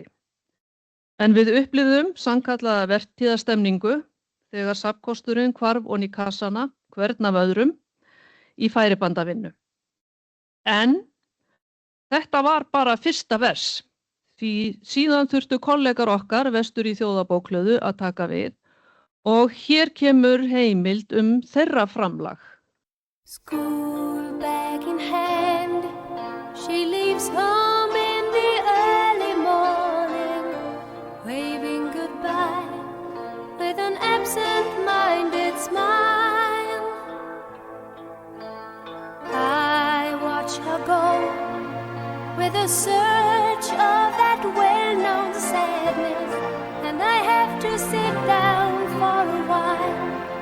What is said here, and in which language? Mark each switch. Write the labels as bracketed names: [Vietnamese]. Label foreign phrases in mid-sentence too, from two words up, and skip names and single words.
[Icelandic] En við upplifðum sannkallaða vertíðastemningu þegar safnkosturinn hvarf oní kassana hvern af öðrum í færibandavinnu. En þetta var bara fyrsta vers, því síðan þurftu kollegar okkar vestur í Þjóðarbókhlöðu að taka við og hér kemur heimild þeirra framlag. [English] School bag in hand, she leaves home in the early morning, waving goodbye with an absent-minded smile. I watch her go with a surge of that well-known sadness, and I have to sit down for a while.